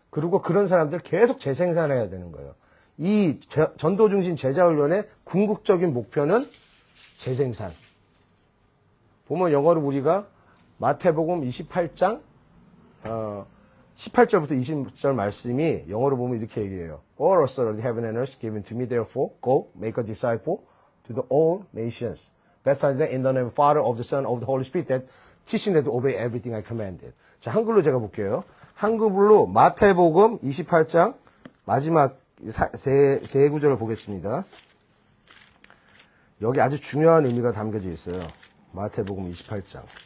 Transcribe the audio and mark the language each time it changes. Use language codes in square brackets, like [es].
[ko] 그리고 그런 사람들 계속 재생산해야 되는 거예요. 이 전도 중심 제자 훈련의 궁극적인 목표는 재생산. 보면 영어로 우리가 마태복음 28장 18절부터 20절 말씀이 영어로 보면 이렇게 얘기해요. [en] All authority heaven and earth given to me, therefore go make a disciple to the all nations, baptize them in the name of the Father, of the Son, of the Holy Spirit, that teaching them to obey everything I commanded. [ko] 자, 한글로 제가 볼게요. 한글로 마태복음 28장 마지막 세 구절을 보겠습니다. 여기 아주 중요한 의미가 담겨져 있어요. 마태복음 28장.